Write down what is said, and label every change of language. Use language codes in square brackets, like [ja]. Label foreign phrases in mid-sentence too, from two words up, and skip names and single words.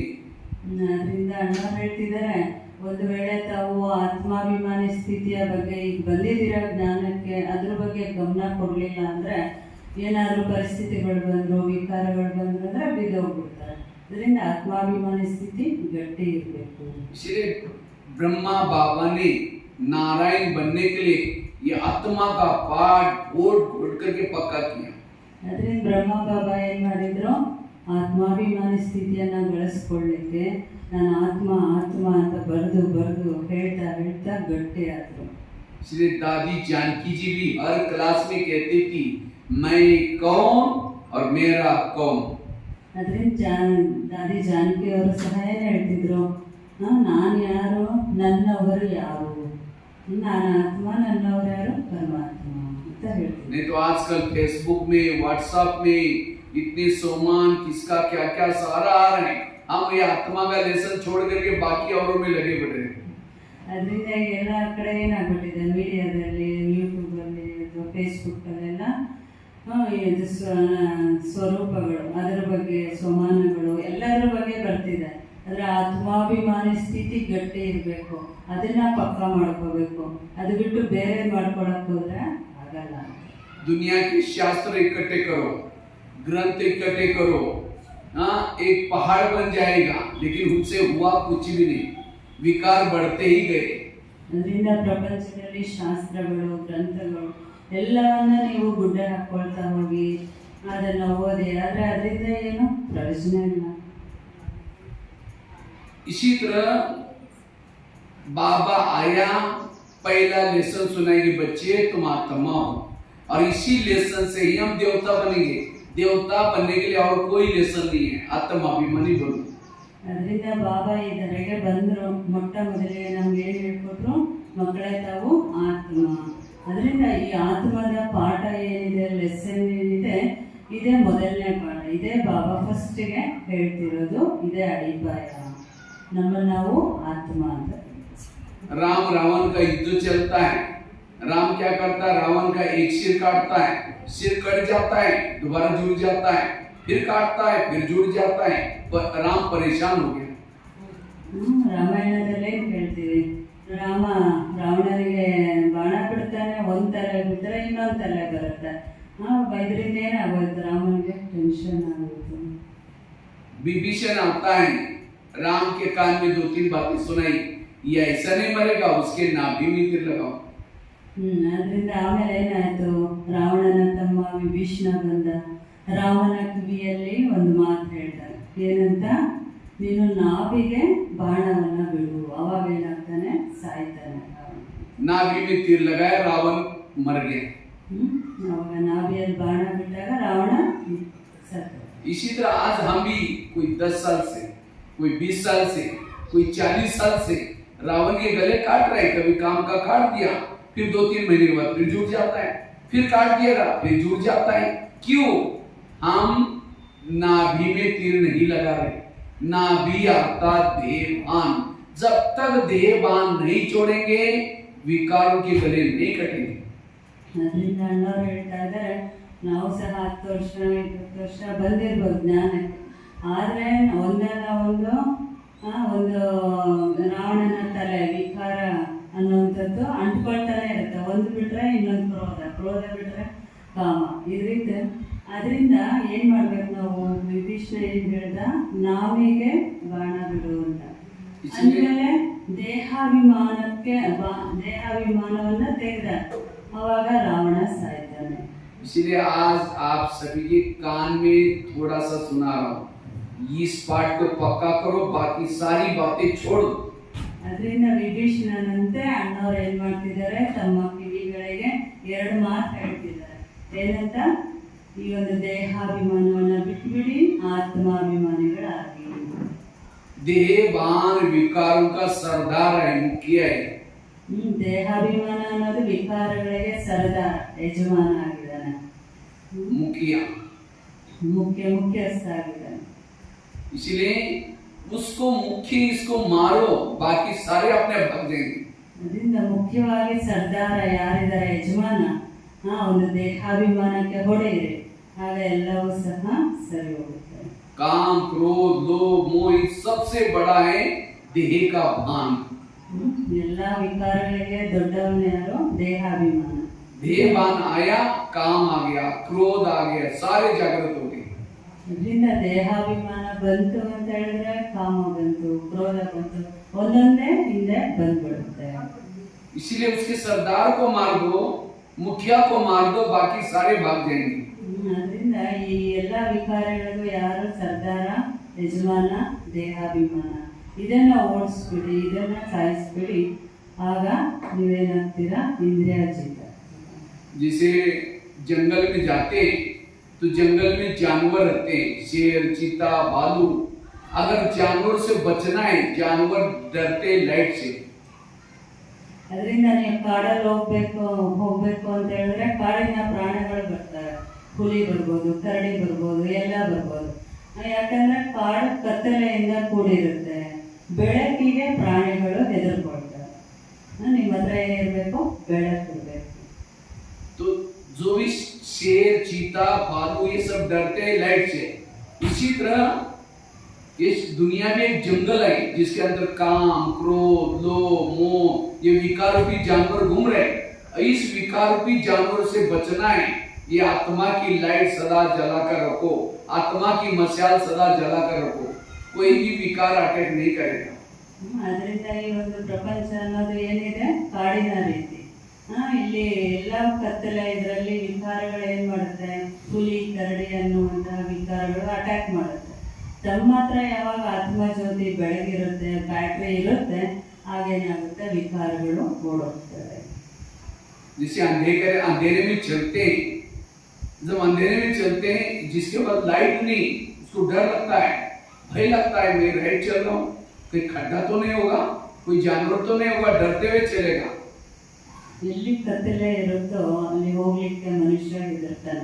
[kn] ಅದರಿಂದ ಅಣ್ಣ ಹೇಳ್ತಿದ್ದಾರೆ, ಒಂದು ವೇಳೆ ತಾವು ಆತ್ಮಾಭಿಮಾನಿ ಸ್ಥಿತಿಯ ಬಗ್ಗೆ ಈಗ ಬಂದಿದ್ದೀರಾ ಜ್ಞಾನಕ್ಕೆ, ಅದ್ರ ಬಗ್ಗೆ ಗಮನ ಕೊಡಲಿಲ್ಲ ಅಂದ್ರೆ ಏನಾದರೂ ಪರಿಸ್ಥಿತಿಗಳು ಬಂದ್ರು, ವಿಕಾರಗಳು ಬಂದ್ರು ಅಂದ್ರೆ ಬಿದ್ದೋಗ್ಬಿಡ್ತಾರೆ. ಅದರಿಂದ ಆತ್ಮಾಭಿಮಾನಿ ಸ್ಥಿತಿ ಗಟ್ಟಿ ಇರಬೇಕು. [hi] इसलिए ब्रह्मा बाबा ने नारायण बनने के लिए ये आत्मा का पाठ घोट घोट करके पक्का किया. [kn] ಅದರಿಂದ ಬ್ರಹ್ಮ ಬಾಬಾ ಏನ್ ಮಾಡಿದ್ರು, ಆತ್ಮಾಭಿಮಾನಿ ಸ್ಥಿತಿಯನ್ನ ಗಳಿಸ್ಕೊಳ್ಳಿಕ್ಕೆ ನಾನು ಆತ್ಮ ಆತ್ಮ ಅಂತ ಬರೆದು ಬರೆದು ಹೇಳ್ತಾ ಹೇಳ್ತಾ ಗಟ್ಟಿ ಆದ್ರು. [hi] इसलिए दादी जानकी जी भी हर क्लास में कहती थी, मैं कौन और मेरा कौन. [kn] ಅದರಿಂದ ದಾದಿ ಜಾನಕಿ ಅವರು ಸಹ ಏನು ಹೇಳ್ತಿದ್ರು, ನಾನು ಯಾರು, ನನ್ನವರು ಯಾರು, ನಾನು ಆತ್ಮ, ನನ್ನವರು ಯಾರು, ಪರಮಾತ್ಮ ಅಂತ ಹೇಳ್ತಿದ್ರು. [hi] नहीं तो आजकल फेसबुक में, व्हाट्सएप में इतने सोमान किसका क्या क्या सारा आ रहे हैं, हम ये आत्मा का लेसन छोड़ करके बाकी औरों में लगे पड़े हैं. [kn] ಅದರಿಂದ ಎಲ್ಲ ಕಡೆ ಏನಾಗ್ಬಿಟ್ಟಿದೆ, ಮೀಡಿಯಾದಲ್ಲಿ, ಯೂಟ್ಯೂಬಲ್ಲಿ, ಫೇಸ್ಬುಕ್ಕಲ್ಲೆಲ್ಲ ಇದು ಸ್ವರೂಪಗಳು, ಅದರ ಬಗ್ಗೆ ಸೋಮಾನಗಳು ಎಲ್ಲದರ ಬಗ್ಗೆ ಬರ್ತಿದೆ. ಅದರ ಆತ್ಮಾಭಿಮಾನಿ ಸ್ಥಿತಿ ಗಟ್ಟಿ ಇರಬೇಕು, ಅದನ್ನ ಪಕ್ಕ ಮಾಡ್ಕೋಬೇಕು. ಅದು ಬಿಟ್ಟು ಬೇರೆ ಮಾಡ್ಕೊಳಕ್ ಹೋದ್ರೆ ಆಗಲ್ಲ. [hi] दुनिया के शास्त्र इकट्ठे करो, ग्रंथ इकट्ठे करो, हाँ एक पहाड़ बन जाएगा, लेकिन उससे हुआ कुछ भी नहीं, विकार बढ़ते ही गए. [kn] ಅದರಿಂದ ಪ್ರಪಂಚದಲ್ಲಿ ಶಾಸ್ತ್ರಗಳು, ಗ್ರಂಥಗಳು ಎಲ್ಲವನ್ನ ನೀವು ಗುಡ್ಡೆ ಹಾಕೊಳ್ತಾ ಹೋಗಿ ಅದನ್ನ ಓದಿ, ಆದ್ರೆ ಅದರಿಂದ ಏನು ಪ್ರಯೋಜನ ಇಲ್ಲ. [hi] इसी तरह बाबा आया, पहला लेसन सुनाएंगे, बच्चे तुम आत्मा हो, और इसी लेसन से ही हम देवता बनेंगे. देवता बनने के लिए और कोई लेसन नहीं है, आत्माभिमानी बनो. [kn] ಅದರಿಂದ ಬಾಬಾ ಈ ಧರೆಗೆ ಬಂದ್ರು, ಮೊಟ್ಟ ಮೊದಲಿಗೆ ನಮ್ಗೆ ಏನ್ ಹೇಳ್ಕೊಟ್ರು, ಮಕ್ಕಳೇ ತಾವು ಆತ್ಮ. ಅದರಿಂದ ಈ ಆತ್ಮದ ಪಾಠ ಏನಿದೆ, ಲೆಸನ್ ಏನಿದೆ, ಇದೇ ಮೊದಲನೇ ಪಾಠ. ಇದೇ ಬಾಬಾ ಫಸ್ಟಿಗೆ ಹೇಳ್ತಿರೋದು, ಇದೇ ಅಡಿಪಾಯ. ನಮ್ಮ ನಾವು ಆತ್ಮ ಅಂತ. [hi] राम रावण का युद्ध चलता है, राम क्या करता है, रावण का एक सिर काटता है, सिर कट जाता है, दोबारा जुड़ जाता है, फिर काटता है, फिर जुड़ जाता है, राम परेशान हो गया. [kn] ರಾಮಾಯಣದಲ್ಲೇ ಹೇಳ್ತೀವಿ, ರಾಮ ರಾವಣನಿಗೆ ಬಾಣ ಬಿಡ್ತಾನೆ, ಒಂದ್ ತಲೆ ಬಿಟ್ಟರೆ ಇನ್ನೊಂದ್ ತಲೆ ಬರುತ್ತೆ. ಇದರಿಂದ ಏನಾಗೋಯ್ತು, ರಾಮನಿಗೆ ಟೆನ್ಷನ್ ಆಗೋಯ್ತು. [hi] विभीषण आता है, राम के कान में 2-3 बातें सुनाई, ये ऐसा नहीं मरेगा, उसके नाभि में तीर लगाओ. [kn] ಅದರಿಂದ ಆಮೇಲೆ ಏನಾಯ್ತು, ರಾವಣನ ತಮ್ಮ ವಿಭೀಷಣ ಬಂದ, ರಾಮನ ಕಿವಿಯಲ್ಲಿ ಒಂದು ಮಾತು ಹೇಳ್ತಾರೆ, ಏನಂತ, ನೀನು ನಾಭಿಗೆ ಬಾಣವನ್ನ ಬಿಡು, ಅವಾಗ ಏನಾಗ್ತಾನೆ, ಸಾಯ್ತಾನೆ. [hi] नाभि में तीर लगाया, रावण मर गया. [kn] ಅವಾಗ ನಾಭಿಯಲ್ಲಿ ಬಾಣ ಬಿಟ್ಟಾಗ ರಾವಣ ಸತ್ತ. [hi] इसी तरह आज हम भी कोई 10 साल से, कोई 20 साल से, कोई 40 साल से रावण के गले काट रहे. कभी काम का काट दिया, फिर 2-3 महीने के बाद फिर जुड़ जाता है, फिर काट दिएगा, फिर जुड़ जाता है. क्यों? हम नाभि में तीर नहीं लगा रहे. नाभि अर्थात देहभान. जब तक देहभान नहीं छोड़ेंगे, विकारों के गले नहीं कटेंगे. [kn] ಅದರಿಂದ ಅಣ್ಣವ್ರು ಹೇಳ್ತಾ ಇದ್ದಾರೆ, ನಾವು ಸಹ 10 ವರ್ಷ 20 ವರ್ಷ ಬಂದಿರ್ಬೋದು ಜ್ಞಾನಕ್ಕೆ, ಆದರೆ ಒಂದಲ್ಲ ಒಂದು ರಾವಣನ ತಲೆ ವಿಕಾರ ಅನ್ನುವಂಥದ್ದು ಅಂಟ್ಕೊಳ್ತಾನೆ ಇರುತ್ತೆ. ಒಂದು ಬಿಟ್ರೆ ಇನ್ನೊಂದು ಕ್ರೋಧ ಬಿಟ್ರೆ ಕಾಮ. ಅದರಿಂದ ಏನ್ ಮಾಡ್ಬೇಕು ನಾವು, ವಿಭೀಷಣ ಏನ್ ಹೇಳ್ದ, ನಾವಿಗೆ ಬಾಣ ಬಿಡು ಅಂತ. ಅಂದ್ಮೇಲೆ ದೇಹಾಭಿಮಾನಕ್ಕೆ ಮುಖ್ಯ ದೇಹಾಭಿಮಾನವನ್ನ ತೆಗೆದ ಅವಾಗ ರಾವಣ ಸಾಯ್ತಾನೆ. [hi] इसलिए आज आप सभी के कान में थोड़ा सा सुना रहा हूँ, इस पाठ को पक्का करो, बाकी सारी बातें छोड़ दो. [kn] ಅದರಿಂದ ವಿಭೀಷಣನಂತೆ ಅಣ್ಣವ್ರು ಏನ್ ಮಾಡ್ತಿದ್ದಾರೆ, ತಮ್ಮ ಕಿವಿಗಳಿಗೆ 2 ಮಾತು ಹೇಳ್ತಿದ್ದಾರೆ. ಏನಂತ? ಈ ಒಂದು ದೇಹಾಭಿಮಾನವನ್ನ ಬಿಟ್ಬಿಡಿ, ಆತ್ಮಾಭಿಮಾನಿಗಳಾಗಿ. [hi] देहभान विकारों का सरदार है, मुखिया है. [kn] ದೇಹಾಭಿಮಾನ ಅನ್ನೋದು ವಿಕಾರಗಳಿಗೆ सरदार, ಯಜಮಾನ ಆಗಿದ್ದಾನೆ. मुखिया, ಮುಖ್ಯಸ್ಥ ಆಗಿದ್ದಾನೆ. [hi] इसलिए उसको मुख्य, इसको मारो, बाकी सारे अपने भाग जाएंगे. [kn] ಅದರಿಂದ ಮುಖ್ಯವಾಗಿ ಸರ್ದಾರ ಯಾರಿದ್ದಾರೆ, ಯಜಮಾನ, ಒಂದು ದೇಹಾಭಿಮಾನಕ್ಕೆ ಹೊಡೆಯಿರಿ, ಆಗ ಎಲ್ಲವೂ ಸಹ ಸರಿ ಹೋಗುತ್ತೆ. [hi] काम, क्रोध, लोभ, मोह सबसे बड़ा है देह का भान. [kn] ಎಲ್ಲಾ ವಿಕಾರಗಳಿಗೆ ದೊಡ್ಡವನು ಯಾರು? ದೇಹಾಭಿಮಾನ. [hi] देहभान आया, काम आ गया, क्रोध आ गया, सारे जागृत हो गए. [kn] ಇದರಿಂದ ದೇಹಾಭಿಮಾನ ಬಂತು ಅಂತ ಹೇಳಿದ್ರೆ ಕಾಮ ಬಂತು, ಕ್ರೋಧ ಬಂತು, ಒಂದೊಂದೇ ಹಿಂದೆ ಬಂದ್ಬಿಡುತ್ತೆ. [hi] इसीलिए उसके सरदार को मार दो, मुखिया को मार दो, बाकी सारे भाग जाएंगे. [kn] ಅದರಿಂದ ಈ ಎಲ್ಲಾ ವಿಕಾರಗಳಿಗೂ ಯಾರು ಸರ್ದಾರ, ಯಜಮಾನ, ದೇಹಾಭಿಮಾನ, ಇದನ್ನ ಓಡಿಸ್ಬಿಡಿ, ಇದನ್ನ ಸಾಯಿಸ್ಬಿಡಿ, ಆಗ ನೀವೇನಾಗ್ತೀರಾ? ಇಂದ್ರಿಯಾರ್ಜಿತ. [hi] जैसे जंगल में जाते तो जंगल में जानवर रहते हैं, शेर, चीता, भालू. अगर जानवर से बचना है, जानवर डरते लाइट से. [kn] ಅದರಿಂದ ನೀವು ಕಾಡಲ್ಲಿ ಹೋಗ್ಬೇಕು ಅಂತ ಹೇಳಿದ್ರೆ ಕಾಡಿನ ಪ್ರಾಣಿಗಳು ಬರ್ತವೆ. ಹುಲಿ ಬರ್ಬೋದು, ಕರಡಿ ಬರ್ಬೋದು, ಎಲ್ಲ ಬರ್ಬೋದು. ಯಾಕಂದ್ರೆ ಕಾಡು ಕತ್ತಲೆಯಿಂದ ಕೂಡಿರುತ್ತೆ, ಬೆಳಕಿಗೆ ಪ್ರಾಣಿಗಳು ಹೆದರ್ಕೊಳ್ತವೆ. ನಿಮ್ಮ ಹತ್ರ ಏನಿರ್ಬೇಕು? ಬೆಳಕಿರ್ಬೇಕು. [hi] तो जो भी शेर, चीता, भालू ये सब डरते हैं लाइट से. इसी तरह इस दुनिया में एक जंगल है जिसके अंदर काम, क्रोध, लोभ, मोह ये विकार रूपी जानवर घूम रहे हैं. इस विकार रूपी जानवर से बचना है. ये आत्मा की लाइट सदा जलाकर रखो, आत्मा की मशाल सदा जलाकर रखो, कोई भी विकार अटैक नहीं करेगा. [kn] ಅದರಿಂದ ಈ ಒಂದು ಪ್ರಪಂಚ ಅನ್ನೋದು ಏನಿದೆ, ಕಾಡಿನ ರೀತಿ. ಇಲ್ಲಿ ಎಲ್ಲ ಕತ್ತಲೆ, ಇದರಲ್ಲಿ ವಿಕಾರಗಳು ಏನ್ ಮಾಡುತ್ತೆ? ಹುಲಿ, ಕರಡಿ ಅನ್ನುವಂತಹ ವಿಕಾರಗಳು ಅಟ್ಯಾಕ್ ಮಾಡುತ್ತೆ. ತಮ್ಮ ಹತ್ರ ಯಾವಾಗ ಆತ್ಮಜ್ಯೋತಿ ಬೆಳಗಿರುತ್ತೆ, ಬ್ಯಾಟ್ರಿ ಇರುತ್ತೆ, ಆಗೇನಾಗುತ್ತೆ? ವಿಕಾರಗಳು ಓಡೋಗ್ತವೆ. [hi] जिसे अंधेरे में चलते हैं, जब अंधेरे में चलते हैं, जिसके पास लाइट नहीं, उसको डर लगता है, भय लगता है, मैं राइट चल रहा हूँ, कोई खड्डा तो नहीं होगा, कोई जानवर तो नहीं होगा, डरते हुए चलेगा. [kn] ಎಲ್ಲಿ ಕತ್ತಲೆ ಇರುತ್ತೋ ಅಲ್ಲಿ ಹೋಗ್ಲಿಕ್ಕೆ ಮನುಷ್ಯ ಹೆದರ್ತಾನೆ.